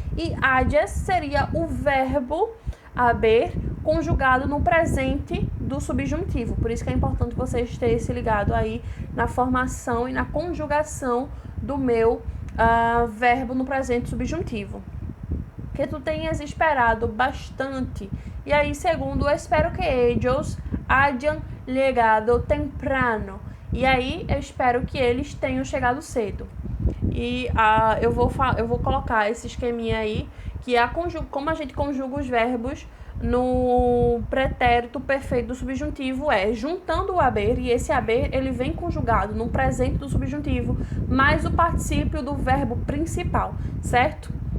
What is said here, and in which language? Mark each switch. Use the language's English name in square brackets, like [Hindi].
[Portuguese] E hayas seria o verbo haber conjugado no presente do subjuntivo. Por isso que é importante vocês terem se ligado aí na formação e na conjugação do meu verbo no presente subjuntivo. Que tu tenhas esperado bastante. E aí, segundo, [Spanish] espero que ellos hayan llegado temprano. [Portuguese] E aí, eu espero que eles tenham chegado cedo. E eu vou colocar esse esqueminha aí, que é como a gente conjuga os verbos no pretérito perfeito do subjuntivo, juntando o haber, e esse haber ele vem conjugado no presente do subjuntivo, mais o particípio do verbo principal, certo?